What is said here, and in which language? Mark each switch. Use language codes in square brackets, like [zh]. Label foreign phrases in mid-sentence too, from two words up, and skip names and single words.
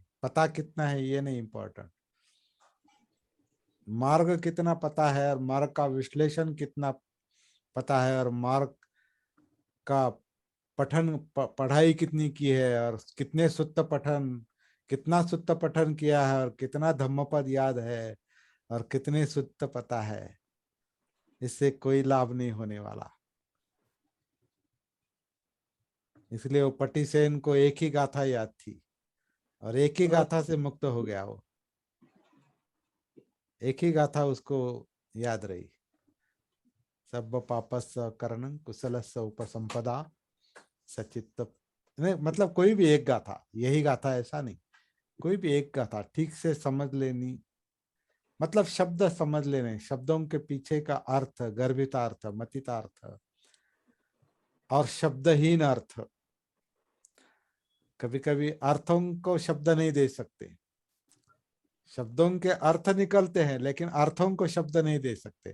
[hi] पता कितना है ये नहीं इम्पोर्टेंट, मार्ग कितना पता है और मार्ग का विश्लेषण कितना पता है और मार्ग का पठन पढ़ाई कितनी की है और कितने सुत्त पठन, कितना सुत्त पठन किया है और कितना धम्मपद याद है और कितने सुत्त पता है, इससे कोई लाभ नहीं होने वाला। इसलिए वो पटिसेन को एक ही गाथा याद थी और एक ही गाथा से मुक्त हो गया वो, एक ही गाथा उसको याद रही। [pi] सब पापस करणं कुशलस्य उपसंपदा सचित्त, [hi] नहीं मतलब कोई भी एक गाथा, यही गाथा ऐसा नहीं, कोई भी एक गाथा ठीक से समझ लेनी, मतलब शब्द समझ लेने, शब्दों के पीछे का अर्थ, गर्भितार्थ, मतितार्थ और शब्दहीन अर्थ। कभी कभी अर्थों को शब्द नहीं दे सकते, शब्दों के अर्थ निकलते हैं लेकिन अर्थों को शब्द नहीं दे सकते।